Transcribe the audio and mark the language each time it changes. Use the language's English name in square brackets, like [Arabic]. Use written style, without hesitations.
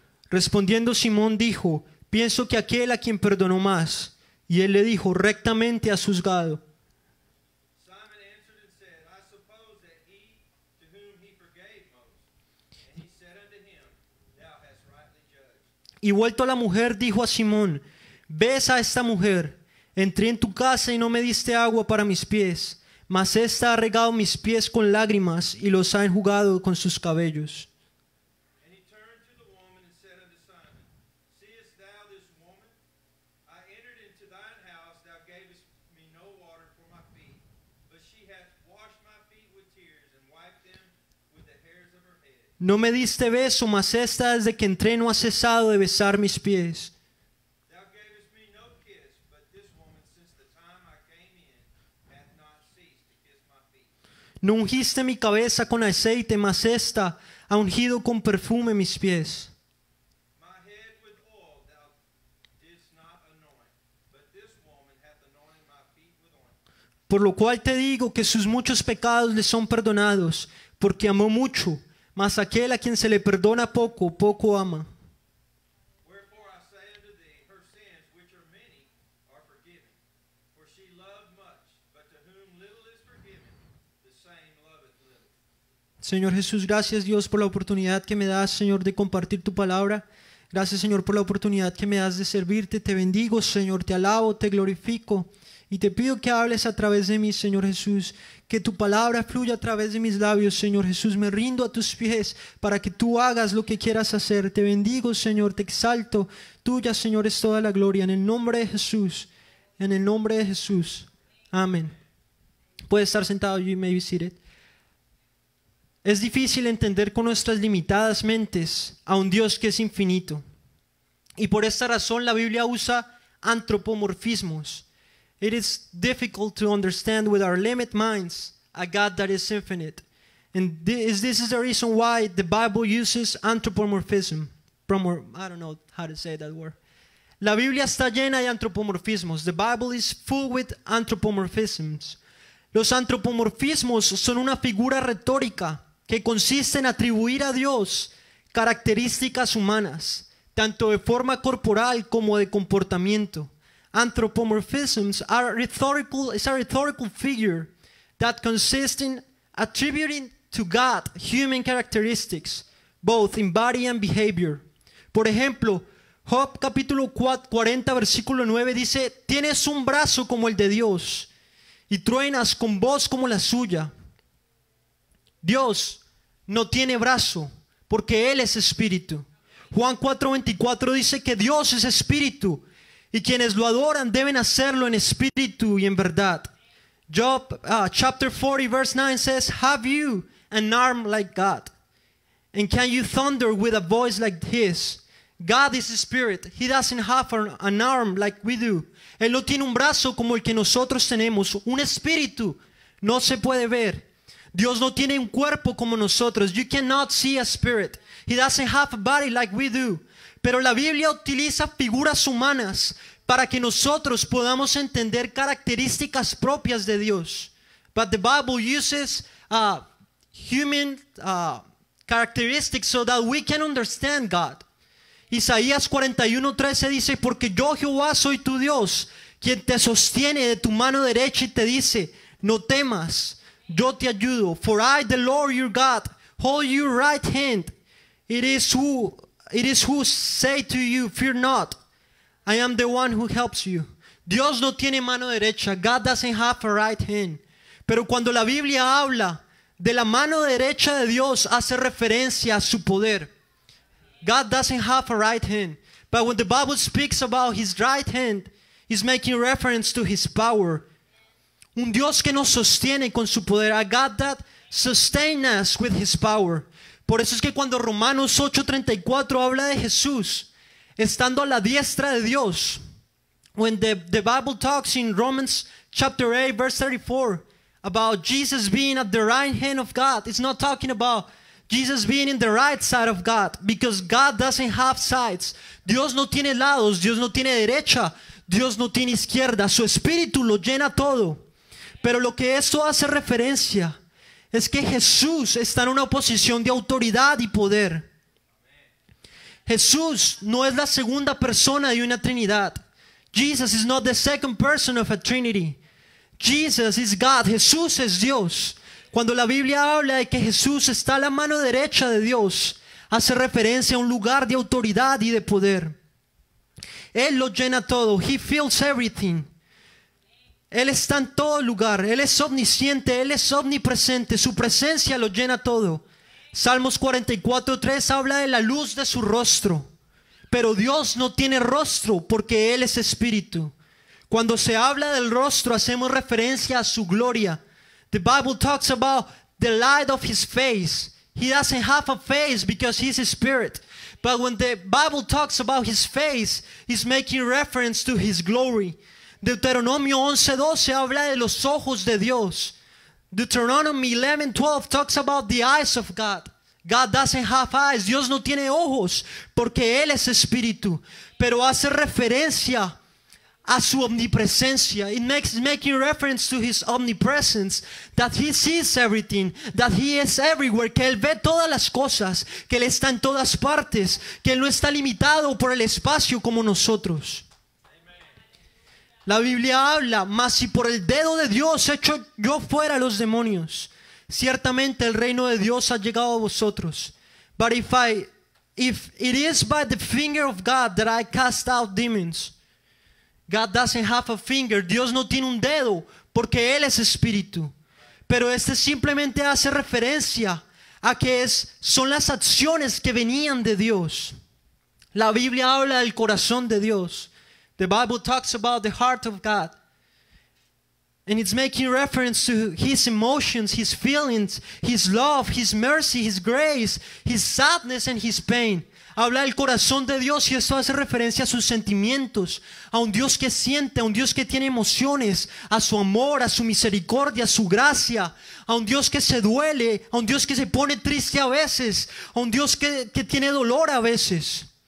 [Spanish] Respondiendo Simón dijo, pienso que aquel a quien perdonó más. Y él le dijo, rectamente has juzgado. [English] Simon answered and said, I suppose that he to whom he forgave most. And he said unto him, Thou hast rightly judged. [Spanish] Y vuelto a la mujer, dijo a Simón, ves a esta mujer, entré en tu casa y no me diste agua para mis pies, mas ésta ha regado mis pies con lágrimas y los ha enjugado con sus cabellos. [English] And he turned to the woman and said unto Simon, Seest thou this woman? I entered into thine house, thou gavest me no water for my feet, but she hath washed my feet with tears and wiped them with the hairs of her head. [Spanish] No me diste beso, mas esta desde que entré no ha cesado de besar mis pies. [English] Thou gavest me no kiss, but this woman since the time I came in hath not ceased to kiss my feet. [Spanish] No ungiste mi cabeza con aceite, mas esta ha ungido con perfume mis pies. [English] My head with oil thou didst not anoint, but this woman hath anointed my feet with ointment. [Spanish] Por lo cual te digo que sus muchos pecados le son perdonados, porque amó mucho, mas aquel a quien se le perdona poco, poco ama. [English] Wherefore I say unto thee, her sins, which are many, are forgiven. For she loved much, but to whom little is forgiven, the same loveth little. [Spanish] Señor Jesús, gracias Dios por la oportunidad que me das, Señor, de compartir tu palabra. Gracias, Señor, por la oportunidad que me das de servirte. Te bendigo, Señor, te alabo, te glorifico. Y te pido que hables a través de mí, Señor Jesús. Que tu palabra fluya a través de mis labios, Señor Jesús. Me rindo a tus pies para que tú hagas lo que quieras hacer. Te bendigo, Señor, te exalto. Tuya, Señor, es toda la gloria. En el nombre de Jesús. En el nombre de Jesús. Amén. Puede estar sentado, [English] you may be seated. [Spanish] Es difícil entender con nuestras limitadas mentes a un Dios que es infinito. Y por esta razón la Biblia usa antropomorfismos. [English] It is difficult to understand with our limited minds a God that is infinite. And this is the reason why the Bible uses anthropomorphism. I don't know how to say that word. [Spanish] La Biblia está llena de antropomorfismos. [English] The Bible is full with anthropomorphisms. [Spanish] Los antropomorfismos son una figura retórica que consiste en atribuir a Dios características humanas, tanto de forma corporal como de comportamiento. [English] Anthropomorphisms are a rhetorical figure that consists in attributing to God human characteristics, both in body and behavior. [Spanish] Por ejemplo, Job capítulo 40 versículo 9 dice, tienes un brazo como el de Dios y truenas con voz como la suya. Dios no tiene brazo porque Él es espíritu. Juan 4:24 dice que Dios es espíritu y quienes lo adoran deben hacerlo en espíritu y en verdad. [English] Job chapter 40 verse 9 says, have you an arm like God? And can you thunder with a voice like His? God is a spirit. He doesn't have an arm like we do. [Spanish] Él no tiene un brazo como el que nosotros tenemos. Un espíritu no se puede ver. Dios no tiene un cuerpo como nosotros. [English] You cannot see a spirit. He doesn't have a body like we do. [Spanish] Pero la Biblia utiliza figuras humanas para que nosotros podamos entender características propias de Dios. [English] But the Bible uses human characteristics so that we can understand God. [Spanish] Isaías 41:13 dice, porque yo Jehová soy tu Dios, quien te sostiene de tu mano derecha y te dice, no temas, yo te ayudo. [English] For I, the Lord your God, hold your right hand. It is who say to you, fear not. I am the one who helps you. [Spanish] Dios no tiene mano derecha. [English] God doesn't have a right hand. [Spanish] Pero cuando la Biblia habla de la mano derecha de Dios, hace referencia a su poder. [English] God doesn't have a right hand. But when the Bible speaks about His right hand, He's making reference to His power. [Spanish] Un Dios que nos sostiene con su poder. [English] A God that sustains us with His power. [Spanish] Por eso es que cuando Romanos 8:34 habla de Jesús estando a la diestra de Dios, [English] when the Bible talks in Romans chapter 8 verse 34 about Jesus being at the right hand of God, it's not talking about Jesus being in the right side of God, because God doesn't have sides. [Spanish] Dios no tiene lados, Dios no tiene derecha, Dios no tiene izquierda. Su espíritu lo llena todo. Pero lo que esto hace referencia es que Jesús está en una posición de autoridad y poder. Jesús no es la segunda persona de una Trinidad. [English] Jesus is not the second person of a Trinity. Jesus is God. [Spanish] Jesús es Dios. Cuando la Biblia habla de que Jesús está a la mano derecha de Dios, hace referencia a un lugar de autoridad y de poder. Él lo llena todo. [English] He fills everything. [Spanish] Él está en todo lugar. Él es omnisciente. Él es omnipresente. Su presencia lo llena todo. Salmos 44:3 habla de la luz de su rostro. Pero Dios no tiene rostro porque Él es espíritu. Cuando se habla del rostro hacemos referencia a su gloria. [English] The Bible talks about the light of His face. He doesn't have a face because He's a spirit. But when the Bible talks about His face, He's making reference to His glory. [Spanish] Deuteronomio 11:12 habla de los ojos de Dios. [English] Deuteronomy 11:12 talks about the eyes of God. God doesn't have eyes. [Spanish] Dios no tiene ojos porque Él es espíritu. Pero hace referencia a su omnipresencia. [English] It makes making reference to His omnipresence, that He sees everything, that He is everywhere, [Spanish] que Él ve todas las cosas, que Él está en todas partes, que Él no está limitado por el espacio como nosotros. La Biblia habla, mas si por el dedo de Dios echo yo fuera a los demonios, ciertamente el reino de Dios ha llegado a vosotros. [English] But if it is by the finger of God that I cast out demons, God doesn't have a finger. [Spanish] Dios no tiene un dedo porque Él es espíritu. Pero simplemente hace referencia a que son las acciones que venían de Dios. La Biblia habla del corazón de Dios. [English] The Bible talks about the heart of God. And it's making reference to His emotions, His feelings, His love, His mercy, His grace, His sadness and His pain. [Spanish] Habla del corazón de Dios y esto hace referencia a sus sentimientos, a un Dios que siente, a un Dios que tiene emociones, a su amor, a su misericordia, a su gracia, a un Dios que se duele, a un Dios que se pone triste a veces, a un Dios que tiene dolor a veces.